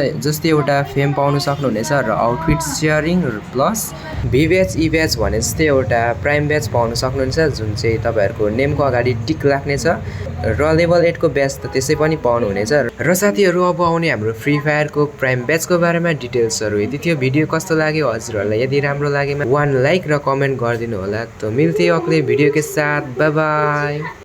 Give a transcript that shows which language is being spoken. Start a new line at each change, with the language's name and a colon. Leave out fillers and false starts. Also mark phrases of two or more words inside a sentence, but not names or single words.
Nepali: जस्तै एउटा फेम पाउन सक्नुहुनेछ र
English: outfit sharing plus
Nepali: भी ब्याच, ई ब्याच भने जस्तै एउटा
English: prime badge
Nepali: पाउन सक्नुहुनेछ जुन चाहिँ तपाईहरुको नेमको अगाडि टिक लाग्नेछ र लेभल 8 को ब्याच त त्यसै पनि पाउनुहुनेछ। र साथीहरु अब आउने हाम्रो फ्री फायर को
English: prime badge
Nepali: बारेमा डिटेल्सहरु यदि त्यो भिडियो कस्तो लाग्यो हजुरहरूलाई यदि राम्रो लागेमा 1 लाइक र कमेन्ट गरिदिनु होला।
Hindi: त मिलते हैं अगले वीडियो के साथ।
English: bye bye.